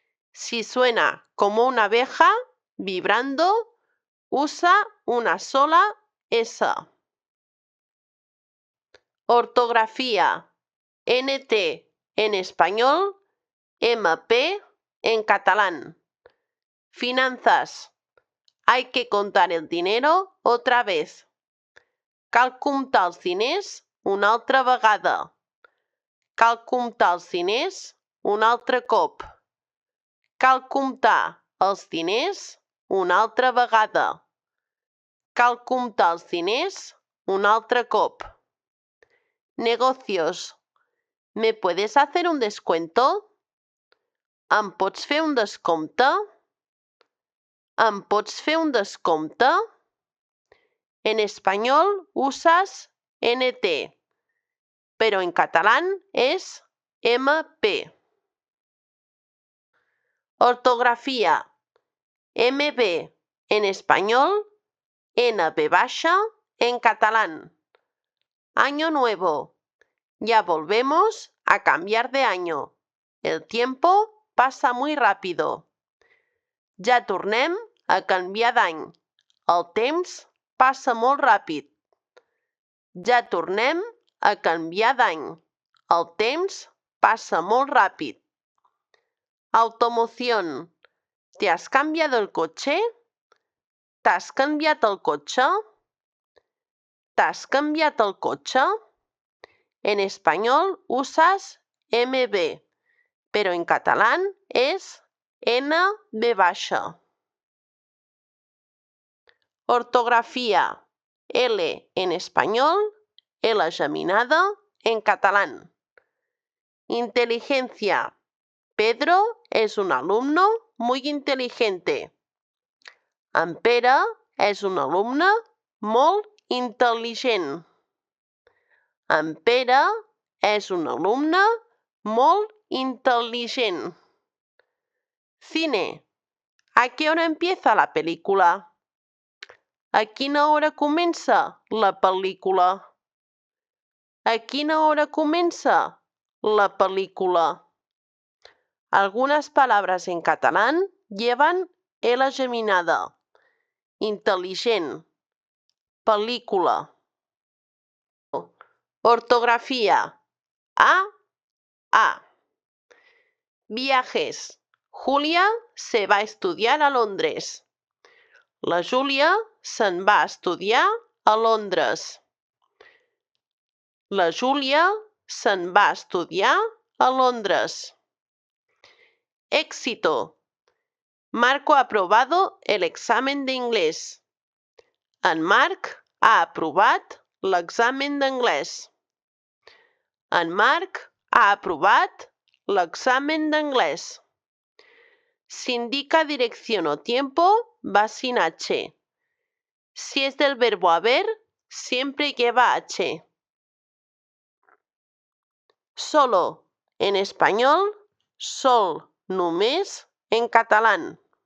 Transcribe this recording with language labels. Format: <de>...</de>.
<es>Si suena como una abeja vibrando, usa una sola S. Ortografía. NT en español, MP en catalán. Finanzas. Hay que contar el dinero otra vez.</es> <ca>Cal comptar els diners una altra vegada. Cal comptar els diners un altre cop. Cal comptar els diners una altra vegada. Cal comptar els diners un altre cop.</ca> <es>Negocios. ¿Me puedes hacer un descuento?</es> <ca>Em pots fer un descompte? Em pots fer un descompte?</ca> <es>En español usas NT, pero en catalán es MP. Ortografía. MB en español, NB baja en catalán. Año nuevo. Ya volvemos a cambiar de año. El tiempo pasa muy rápido.</es> <ca>Ja tornem a canviar d'any. El temps passa molt ràpid. Ja tornem a canviar d'any. El temps passa molt ràpid.</ca> <es>Automoción. ¿Te has cambiado el coche?</es> <ca>¿T'has canviat el cotxe? ¿T'has cambiat el cotxe?</ca> <es>En español usas MB, pero en catalán es NB baja. Ortografía. L en español, L geminada en catalán. Inteligencia. Pedro es un alumno muy inteligente.</es> <ca>En Pere és un alumne molt intel·ligent. En Pere és un alumne molt intel·ligent.</ca> <es>Cine. ¿A qué hora empieza la película?</es> <ca>¿A quina hora comença la pel·lícula? ¿A quina hora comença la película?</ca> <es>Algunas palabras en catalán llevan L geminada.</es> <ca>Inteligent. Película.</ca> <es>Ortografía. A. Viajes. Julia se va a estudiar a Londres.</es> <ca>La Júlia se'n va a estudiar a Londres. La Júlia se'n va a estudiar a Londres.</ca> <es>Éxito. Marco ha aprobado el examen de inglés.</es> <ca>En Marc ha aprovat l'examen d'anglès. En Marc ha aprovat l'examen d'anglès.</ca> <es>Si indica dirección o tiempo, va sin H. Si es del verbo haber, siempre lleva H. Solo, en español, sol, només, en catalán.</es>